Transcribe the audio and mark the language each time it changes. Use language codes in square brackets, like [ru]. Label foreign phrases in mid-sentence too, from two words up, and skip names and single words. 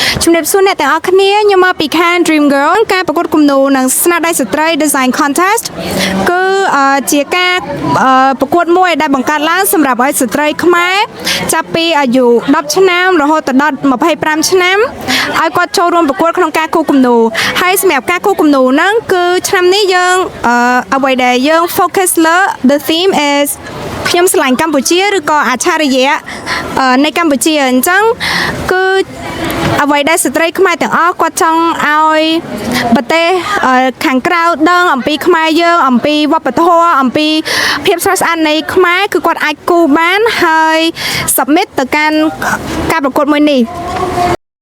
[km] ជំរាបសួរអ្នកទាំងអស់គ្នាខ្ញុំមកពីខាង Dream Girl ការប្រកួតគំនូរនិងស្នាដៃស្ត្រី [en] Design Contest [km] គឺជាការប្រកួតមួយដែលបង្កើតឡើង សម្រាប់ឲ្យស្ត្រីខ្មែរចាប់ពីអាយុ10ឆ្នាំរហូតដល់25ឆ្នាំឲ្យគាត់ចូលរួមប្រកួតក្នុងការគូរគំ នូរហើយសម្រាប់ការគូរគំនូរហ្នឹងគឺឆ្នាំនេះយើងអ្វីដែលយើង focus លើ [en] the theme is [km] ខ្ញុំស្រឡាញ់កម្ពុជាឬក៏អច្ឆរិយៈនៃកម្ពុជាអញ្ចឹងគឺអ្វីដែលស្ត្រីខ្មែរទាំងអស់គាត់ចង់ឲ្យប្រទេសខាងក្រៅដឹងអំពីខ្មែរយើងអំពីវប្បធម៌អំពីភាពស្រស់ស្អាតនៃខ្មែរគឺគាត់អាចគូរបានហើយ submit ទៅកាន់ការប្រកួតមួយនេះ